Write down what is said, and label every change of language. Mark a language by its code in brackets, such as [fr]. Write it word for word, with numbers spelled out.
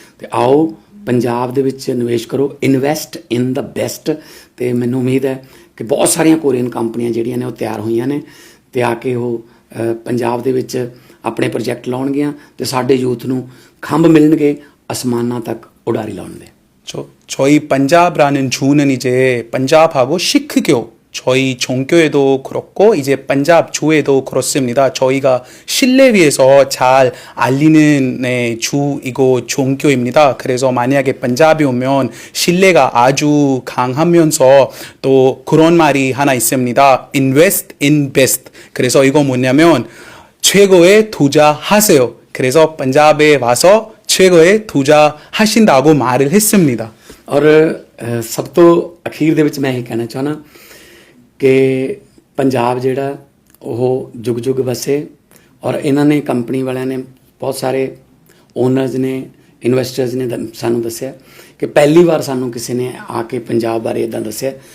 [pa] ਤੇ ਆਓ ਪੰਜਾਬ ਦੇ ਵਿੱਚ ਨਿਵੇਸ਼ ਕਰੋ, [en] Invest in the best. [pa] ਤੇ ਮੈਨੂੰ ਉਮੀਦ ਹੈ ਕਿ ਬਹੁਤ ਸਾਰੀਆਂ ਕੋਰੀਅਨ ਕੰਪਨੀਆਂ ਜਿਹੜੀਆਂ ਨੇ ਉਹ ਤਿਆਰ ਹੋਈਆਂ ਨੇ, ਤੇ ਆ ਕੇ ਉਹ ਅ, ਪੰਜਾਬ ਦੇ ਵਿੱਚ ਆਪਣੇ ਪ੍ਰੋਜੈਕਟ ਲਾਉਣਗੀਆਂ ਤੇ ਸਾਡੇ ਯੂਥ ਨੂੰ ਖੰਭ ਮਿਲਣਗੇ ਅਸਮਾਨਾਂ ਤੱਕ ਉਡਾਰੀ ਲਾਉਣ ਦੇ। [ko] 저, 저희 반잡라는 주는 이제 반잡하고 시크교, 저희 종교에도 그렇고 이제 반잡 주에도 그렇습니다. 저희가 신뢰 위에서 잘 알리는 네, 주이고 종교입니다. 그래서 만약에 반잡이 오면 신뢰가 아주 강하면서 또 그런 말이 하나 있습니다. [en] Invest in best. [ko] 그래서 이거 뭐냐면 최고에 투자하세요. 그래서 반잡에 와서 최고에 투자하신다고 말을 했습니다. [pa] ਔਰ ਅ, ਸਭ ਤੋਂ ਅਖੀਰ ਦੇ ਵਿੱਚ ਮੈਂ ਇਹ ਕਹਿਣਾ ਚਾਹਣਾ ਕਿ ਪੰਜਾਬ ਜਿਹੜਾ ਉਹ ਜੁਗ ਜੁਗ ਵਸੇ, ਔਰ ਇਹਨਾਂ ਨੇ ਕੰਪਨੀ ਵਾਲਿਆਂ ਨੇ, ਬਹੁਤ ਸਾਰੇ ਓਨਰਸ ਨੇ, ਇਨਵੈਸਟਰਸ ਨੇ ਦ- ਸਾਨੂੰ ਦੱਸਿਆ ਕਿ ਪਹਿਲੀ ਵਾਰ ਸਾਨੂੰ ਕਿਸੇ ਨੇ ਆ ਕੇ ਪੰਜਾਬ ਬਾਰੇ ਇਦਾਂ ਦੱਸਿਆ।